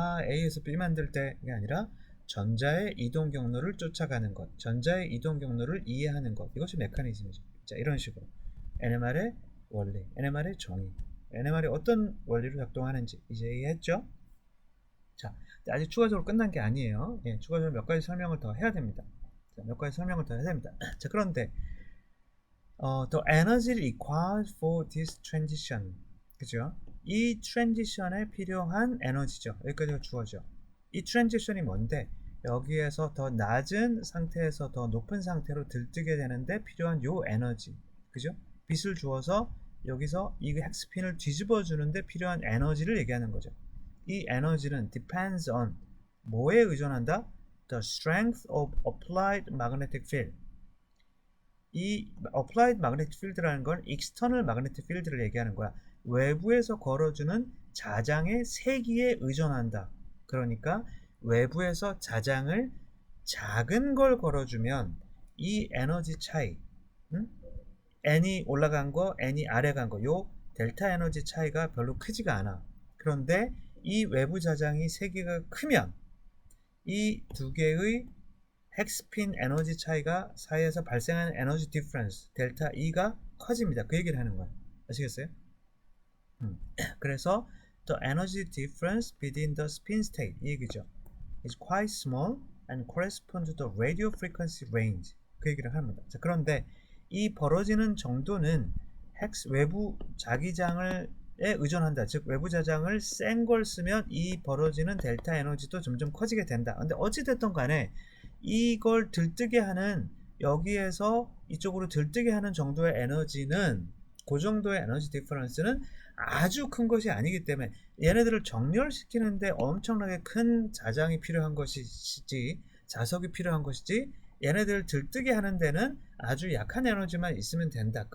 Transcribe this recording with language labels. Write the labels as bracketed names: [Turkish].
[Korean] A에서 B 만들 때가 아니라 전자의 이동 경로를 쫓아가는 것, 전자의 이동 경로를 이해하는 것, 이것이 메커니즘이죠. 자, 이런 식으로 NMR의 원리, NMR의 정의, NMR이 어떤 원리로 작동하는지 이제 이해했죠? 자, 아직 추가적으로 끝난 게 아니에요. 예, 추가적으로 몇 가지 설명을 더 해야 됩니다. 자, 몇 가지 설명을 더 해야 됩니다. 자, 그런데 [English] the energy required for this transition, [Korean] 그죠? 이 트랜지션에 필요한 에너지죠. 여기까지가 주어져. 이 트랜지션이 뭔데? 여기에서 더 낮은 상태에서 더 높은 상태로 들뜨게 되는데 필요한 요 에너지, 그죠? 빛을 주어서 여기서 이 핵스핀을 뒤집어 주는데 필요한 에너지를 얘기하는 거죠. 이 에너지는 depends on 뭐에 의존한다? [English] The strength of applied magnetic field. 이 applied magnetic field라는 건 external magnetic field를 [Korean] 얘기하는 거야. 외부에서 걸어주는 자장의 세기에 의존한다. 그러니까 외부에서 자장을 작은 걸 걸어주면 이 에너지 차이, n이 올라간 거, n이 아래 간 거, 요 델타 에너지 차이가 별로 크지가 않아. 그런데 이 외부 자장이 세기가 크면 이 두 개의 핵스핀 에너지 차이가 사이에서 발생하는 에너지 디퍼런스 델타 E가 커집니다. 그 얘기를 하는 거예요. 아시겠어요? 그래서 [English] the energy difference between the spin state [Korean] 이 얘기죠. [English] is quite small and correspond to the radio frequency range. [Korean] 그 얘기를 합니다. 자, 그런데 이 벌어지는 정도는 외부 자기장을 에 의존한다. 즉 외부 자장을 센 걸 쓰면 이 벌어지는 델타 에너지도 점점 커지게 된다. 근데 어찌됐든 간에 이걸 들뜨게 하는, 여기에서 이쪽으로 들뜨게 하는 정도의 에너지는, 그 정도의 에너지 디퍼런스는 아주 큰 것이 아니기 때문에 얘네들을 정렬시키는데 엄청나게 큰 자장이 필요한 것이지, 자석이 필요한 것이지, 얘네들을 들뜨게 하는 데는 아주 약한 에너지만 있으면 된다.